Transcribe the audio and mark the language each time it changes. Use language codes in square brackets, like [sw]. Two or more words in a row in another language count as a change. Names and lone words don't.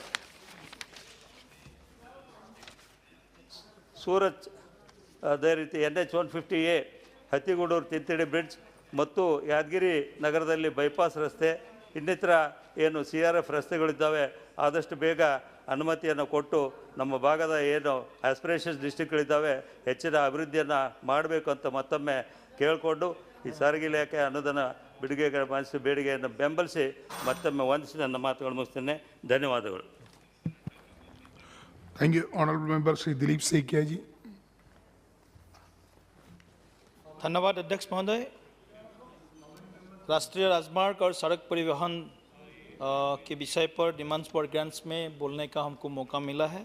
[kn] ಸೂರತ್, ಅದೇ ರೀತಿ NH 150A ಹತ್ತಿಗೂಡೂರು ತಿಂತಿಡಿ ಬ್ರಿಡ್ಜ್ ಮತ್ತು ಯಾದಗಿರಿ ನಗರದಲ್ಲಿ ಬೈಪಾಸ್ ರಸ್ತೆ, ಇನ್ನಿತರ ಏನು CRF ರಸ್ತೆಗಳಿದ್ದಾವೆ ಆದಷ್ಟು ಬೇಗ ಅನುಮತಿಯನ್ನು ಕೊಟ್ಟು ನಮ್ಮ ಭಾಗದ ಏನು ಆಸ್ಪಿರೇಷನ್ಸ್ ಡಿಸ್ಟ್ರಿಕ್ಟ್ಗಳಿದ್ದಾವೆ ಹೆಚ್ಚಿನ ಅಭಿವೃದ್ಧಿಯನ್ನು ಮಾಡಬೇಕು ಅಂತ ಮತ್ತೊಮ್ಮೆ ಕೇಳಿಕೊಂಡು ಈ ಸಾರಿಗೆ ಇಲಾಖೆ ಅನುದಾನ ಬಿಡುಗಡೆಗೆ ಮಾಡಿಸಿ ಬೇಡಿಕೆಯನ್ನು ಬೆಂಬಲಿಸಿ ಮತ್ತೊಮ್ಮೆ ವಂದಿಸಿ ನನ್ನ ಮಾತುಗಳು ಮುಗಿಸ್ತೇನೆ. ಧನ್ಯವಾದಗಳು. [en] Thank you, Honorable Member Sri Dilip Saikia ji. [hi] धन्यवाद अध्यक्ष महोदय। राष्ट्रीय राजमार्ग और सड़क परिवहन के विषय पर [en] demands for grants [hi] में बोलने का हमको मौका मिला है।